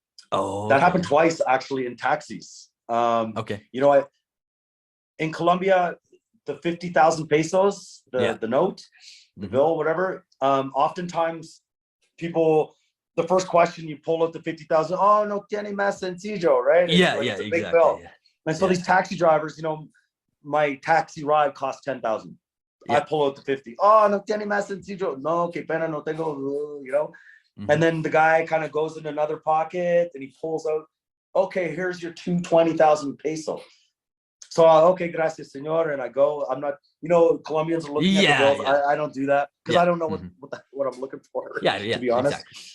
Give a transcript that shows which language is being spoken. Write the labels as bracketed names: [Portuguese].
[English] Oh, that happened twice actually in taxis. Okay. In Colombia, the 50,000 pesos, the note, the bill, whatever. Oftentimes, people, the first question you pull out the 50,000. [Spanish] Oh, no tiene más sencillo, [English] right? It's a big bill. Yeah. And so these taxi drivers, my taxi ride cost 10,000. I pull out the 50. [Spanish] Oh, no tiene más sencillo. No, que pena, no tengo, [English] And then the guy kind of goes in another pocket and he pulls out, okay, here's your 220,000 peso. So, okay, [Spanish] gracias, señor. [English] And I go, I'm not, Colombians are looking at the bills. I don't do that because I don't know what I'm looking for, to be honest. Exactly.